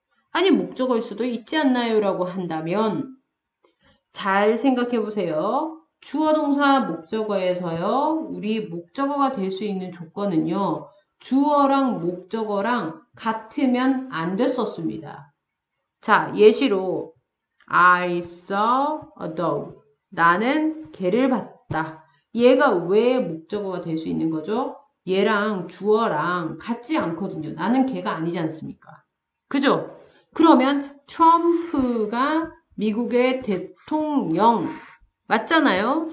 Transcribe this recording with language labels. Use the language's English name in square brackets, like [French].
[Korean] 아니 목적어일 수도 있지 않나요? 라고 한다면 잘 생각해 보세요. 주어 동사 목적어에서요. 우리 목적어가 될 수 있는 조건은요. 주어랑 목적어랑 같으면 안 됐었습니다. 자, 예시로 [English] I saw a dog. [Korean] 나는 개를 봤다. 얘가 왜 목적어가 될 수 있는 거죠? 얘랑 주어랑 같지 않거든요. 나는 개가 아니지 않습니까? 그죠? 그러면 트럼프가 미국의 대통령 맞잖아요.